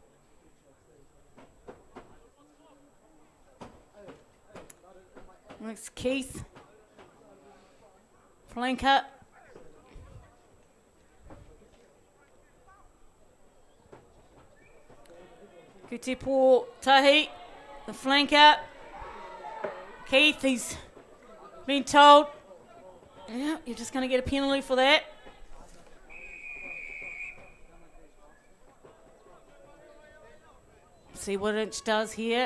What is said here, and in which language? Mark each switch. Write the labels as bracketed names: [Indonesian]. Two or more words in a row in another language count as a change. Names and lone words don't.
[English] Let's Keith. Flanker. Kutipo Tahi, the flanker. Keith, he's been told, yeah, you're just going to get a penalty for that. See what Inch does here.